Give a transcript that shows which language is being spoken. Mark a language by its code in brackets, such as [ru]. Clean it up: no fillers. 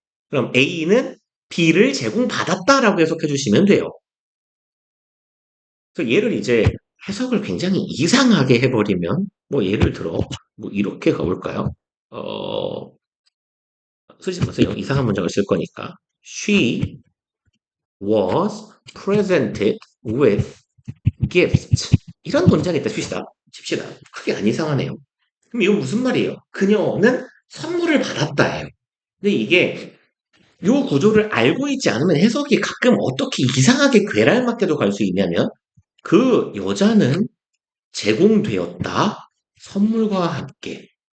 [ko] 그럼 A는 B를 제공받았다라고 해석해 주시면 돼요. 그래서 얘를 이제 해석을 굉장히 이상하게 해버리면 뭐 예를 들어 뭐 이렇게 가볼까요? 어, 쓰지 마세요. 이상한 문장을 쓸 거니까. [en] She was presented with gifts. [ko] 이런 문장이 있다 칩시다. 크게 안 이상하네요. 그럼 이건 무슨 말이에요? 그녀는 선물을 받았다예요. 근데 이게 요 구조를 알고 있지 않으면 해석이 가끔 어떻게 이상하게 괴랄맞게도 갈 수 있냐면 그 여자는 제공되었다. 선물과 함께.